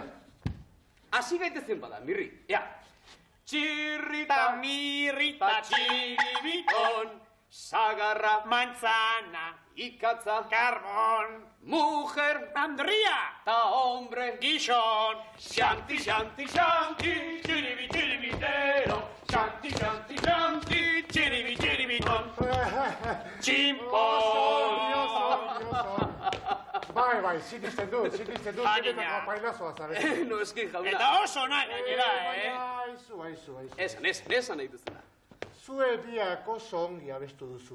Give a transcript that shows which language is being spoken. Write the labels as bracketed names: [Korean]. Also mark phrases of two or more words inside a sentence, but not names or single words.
[Basque] Hasi gaitezen bada, Mirri. Ea. Txirrita, mirrita, txiribiton, sagarra, [Spanish] manzana, [Basque] ikatza, [Spanish] carbón, mujer, [Basque] Andrea, [Spanish] ta hombre, [Basque] guixón, Shanti, shanti, shanti, chiribi, chiribitero, shanti, shanti, shanti, chiribi, chiribiton, tximpon. Bai, sinisten dut, benetako pailazoa zarete. No, eski, jauna. Eta oso nahi gainera, Aizu. Esan nahi duzuna. Zue biak oso ongi abestu duzue.